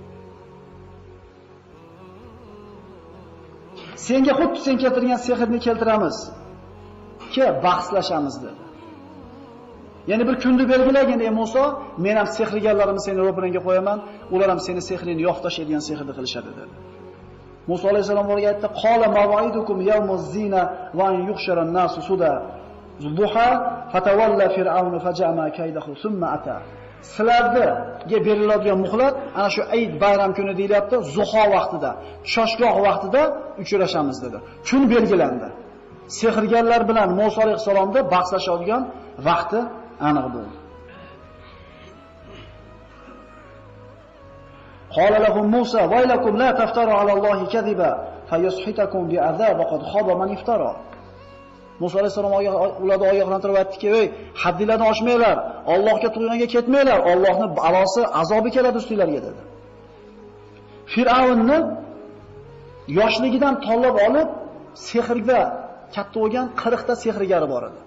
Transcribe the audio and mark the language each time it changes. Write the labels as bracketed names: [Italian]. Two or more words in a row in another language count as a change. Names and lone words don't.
[Uzbek] Senga xuddi sen keltirgan sehrni keltiramiz, ki bahslashamiz dedi. Ya'ni bir kunni belgilagin ey Musa, men ham sehrgarlarimni seni ro'paringga qo'yaman, ular ham seni sehrini yo'q tashlaydigan sehrni qilishadi dedi. Musa alayhisalom ularga aytdi: [Arabic] "قال موعدكم يوم الزينة وأن يحشر الناس ضحى. ضحى فتولى فرعون فجمع كيده ثم أتى." [Uzbek] Sizlarga beriladigan muhlat ana shu Eid bayram kuni deyilyapti, zuho vaqtida, shoshgoh vaqtida uchrashamiz dedi. Kun belgilandi. Sehrgarlar bilan Musa alayhisalomda bahslashadigan vaqti aniq bo'ldi. [Arabic] قال لهم موسى ويلكم لا تفتروا على الله كذبا فيسحتكم بعذاب وقد خاب من افترى. [Uzbek] Musa alayhisalom ularni ogohlantirib aytdiki: "Ey, haddinglarni oshmanglar, Allohga tug'yonga ketmanglar, Allohning balosi, azobi keladi ustinglarga" dedi. Fir'avnni yoshligidan tanlab olib, sehrga katta bo'lgan 40 ta sehrgari bor edi.